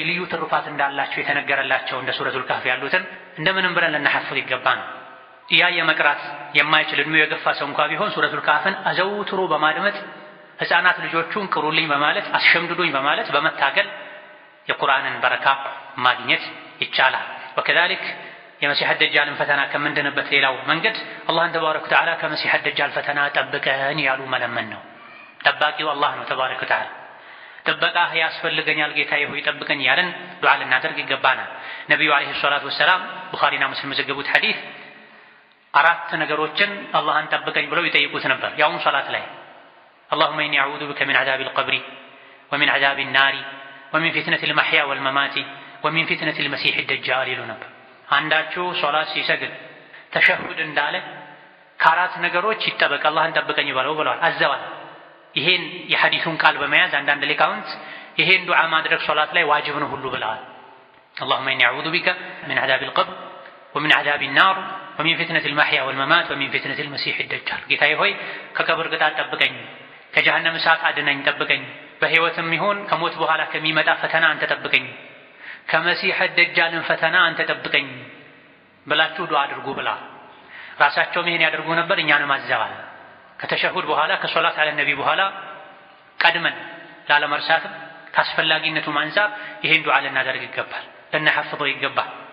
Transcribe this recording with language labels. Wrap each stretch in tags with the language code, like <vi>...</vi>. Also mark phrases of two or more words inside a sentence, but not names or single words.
<am>ልዩ ትሩፋት እንዳላቸው የተነገረላቸው እንደ ሱረቱል ካህፍ ያሉትን እንደምንም ብለን ልናሐፍዝ ይገባል። እያየ መቅራት የማይችል እድሜው የገፋ ሰው እንኳ ቢሆን ሱረቱል ካህፍን አዘውትሮ በማድመጥ ሕፃናት ልጆቹን ቅሩልኝ በማለት አስሸምድዱኝ በማለት በመታገል የቁርአንን በረካ ማግኘት ይቻላል። ወከዛሊክ የመሲህ ደጃልን ፈተና ከምንድንበት ሌላው መንገድ አላህን</am> <ar>تبارك وتعالى</ar> <am>ከመሲህ ደጃል ፈተና ጠብቀን ያሉ መለመን ነው። ጠባቂው አላህ ነው</am> <ar>تبارك وتعالى።</ar> <am>ጥበቃህ ያስፈልገኛል ጌታዬ ሆይ ጠብቀኝ ያለን ዱዓ ልናደርግ ይገባናል። ነቢዩ</am> <ar>عليه الصلاة والسلام</ar> <am>ቡኻሪና ሙስሊም የዘገቡት ሐዲስ 4 ነገሮችን አላህን ጠብቀኝ ብለው ይጠይቁት ነበር። ያውም ሶላት ላይ اللهم</am> <ar>إني أعوذ بك من عذاب القبر ومن عذاب النار ومن فتنة المحيا والممات ومن فتنة المسيح الدجال</ar> <am>ይሉ ነበር። አንዳችሁ ሶላት ሲሰግድ ተሸሁድ እንዳለ ከአራት ነገሮች ይጠበቅ አላህን ጠብቀኝ ብለው ብለዋል፣ አዘዋል። ይሄን የሐዲሱን ቃል በመያዝ አንዳንድ ሊቃውንት ይሄን ዱዓ ማድረግ ሶላት ላይ ዋጅብ ነው ሁሉ ብለዋል።</am> <ar>اللهم إني أعوذ بك من عذاب القبر ومن عذاب النار ومن فتنة المحيا والممات ومن فتنة المسيح الدجال</ar> <am>ጌታዬ ሆይ ከቀብር ቅጣት ጠብቀኝ፣ ከጀሃነም እሳት አድነኝ ጠብቀኝ፣ በህይወትም ይሁን ከሞት በኋላ ከሚመጣ ፈተና አንተ ጠብቀኝ፣ ከመሲህ ደጃልን ፈተና አንተ ጠብቀኝ ብላችሁ ዱዓ አድርጉ ብላ ራሳቸው ይሄን ያደርጉ ነበር። እኛንም አዘዋል። ከተሸሁድ በኋላ ከሶላት አለ ነቢ በኋላ ቀድመን ላለመርሳትም ካስፈላጊነቱ አንፃር ይሄን ዱዓ ልናደርግ ይገባል፣ ልናሐፍዘው ይገባል።</am>